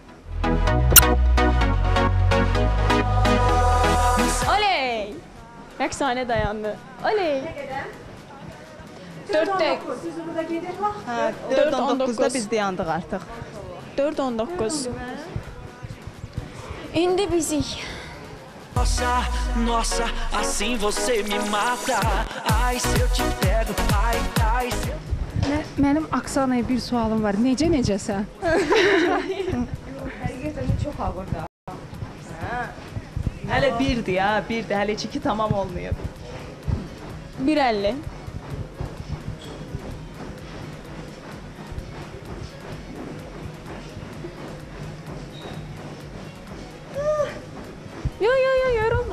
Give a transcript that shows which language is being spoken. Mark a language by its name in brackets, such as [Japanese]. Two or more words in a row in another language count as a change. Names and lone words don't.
[Azerbaijani] Oley! Rəqsanə dayandı. Oley! 4 dəqiqə. Siz burada gedir bax. hə, 4:19-da biz dayandıq artıq. 4:19. İndi bizik. [Portuguese] Nossa, nossa, assim você me mata. Ai, se eu te pego, ai, ai, se eu... [Azerbaijani] Mənim Aksanaya bir sualım var. Necəsən? Həqiqətən çox ağırdır. Hələ 1-dir ya, 1-dir. Hələ 2 tamam olmayıb. 1:50. Yo, yorulma.